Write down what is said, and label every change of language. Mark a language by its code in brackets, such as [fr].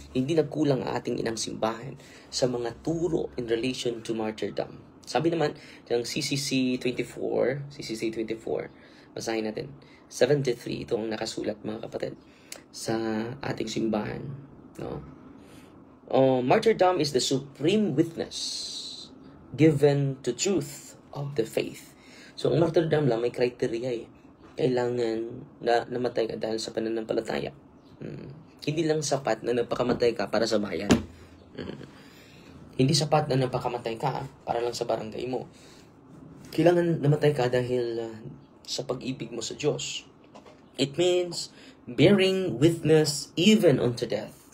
[tl] Hindi nagkulang ang ating inang simbahan sa mga turo [en] in relation to martyrdom. [tl] Sabi naman ng CCC 24, basahin natin, 73, ito ang nakasulat, mga kapatid, sa ating simbahan, no? [en] Martyrdom is the supreme witness given to truth of the faith. [tl] So, ang martyrdom lang, may criteria eh. Kailangan na namatay ka dahil sa pananampalataya. Hindi lang sapat na napakamatay ka para sa bayan. Hindi sapat na napakamatay ka para lang sa barangay mo. Kailangan namatay ka dahil sa pag-ibig mo sa Diyos. [en] It means bearing witness even unto death.